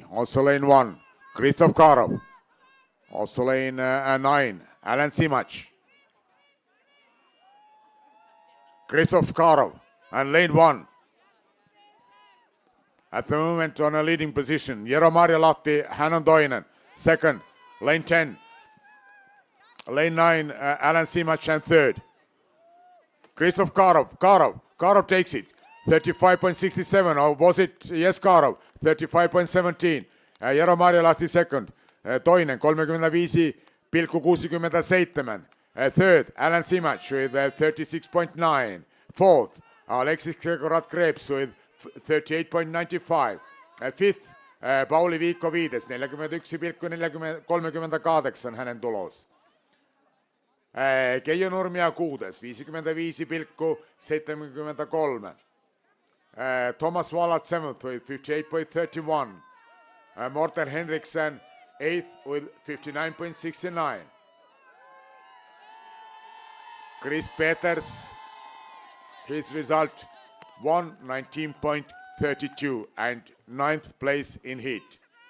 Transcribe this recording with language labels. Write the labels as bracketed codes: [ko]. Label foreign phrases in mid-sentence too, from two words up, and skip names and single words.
[en] Also lane 1, Christoph Karov. Also lane 9, Alan Simach. Christoph Karov and lane 1. At the moment on a leading position, Jero Marjalahti, Hannon Toinen. Second, lane 10. Lane 9, Alan Simach and third. Christoph Karov. Karov takes it. 35.67, or was it? Yes, Karov. 35.17. Jero Marjalahti second. Toinen 35,67. Third, Alan Simach with 36.9. Fourth, Alexis Gregorat Krebs with 38.95. Fifth, [fi] Pauli Viikko viides, 41,38 on hänen tulos. Keijo Nurmia kuudes, 55,73. [en] Thomas Wallat seventh with 58.31. Morten Henriksen eighth with 59.69. Chris Peters, his result 1:19.32 and ninth place in heat.